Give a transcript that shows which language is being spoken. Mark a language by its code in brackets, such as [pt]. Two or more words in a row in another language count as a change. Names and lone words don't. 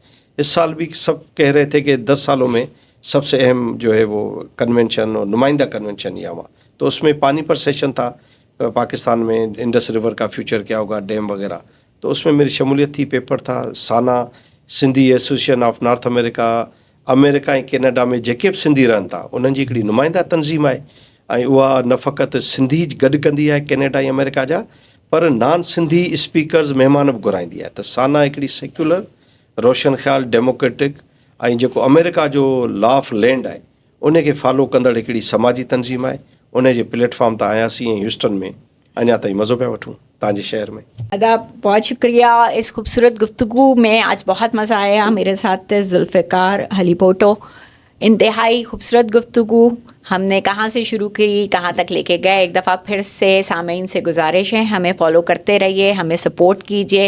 [ur] اس سال بھی سب کہہ رہے تھے کہ 10 سالوں میں سب سے اہم جو ہے وہ کنونشن اور نمائندہ کنونشن یہ ہوا. تو اس میں پانی پر سیشن تھا, پاکستان میں انڈس ریور کا فیوچر کیا ہوگا, ڈیم وغیرہ. تو اس میں میری شمولیت تھی, پیپر تھا سانا سندھی ایسوسیشن آف نارتھ امریکا, [sd] अमेरिका ऐं कैनेडा में जेके बि सिंधी रहनि था उन्हनि जी हिकिड़ी नुमाइंदा तंज़ीम आहे, ऐं उहा न फ़क़ति सिंधी गॾु कंदी आहे कैनेडा ऐं अमेरिका जा, पर [en] non Sindhi speakers [sd] महिमान बि घुराईंदी आहे. त साना हिकिड़ी सेक्युलर, रोशन ख़्याल, डेमोक्रेटिक ऐं जेको अमेरिका जो [en] law of land [sd] आहे उन खे फॉलो कंदड़ हिकिड़ी समाजी तंज़ीम आहे. उन जे प्लेटफॉर्म तां आयासीं ऐं ह्यूस्टन में अञा ताईं मज़ो पिया वठूं तव्हांजे शहर में. [ur] آداب، بہت شکریہ اس خوبصورت گفتگو میں. آج بہت مزہ آیا. میرے ساتھ ذوالفقار ہالیپوٹو۔ انتہائی خوبصورت گفتگو. ہم نے کہاں سے شروع کی، کہاں تک لے کے گئے۔ ایک دفعہ پھر سے سامعین سے گزارش ہے، ہمیں فالو کرتے رہیے، ہمیں سپورٹ کیجیے.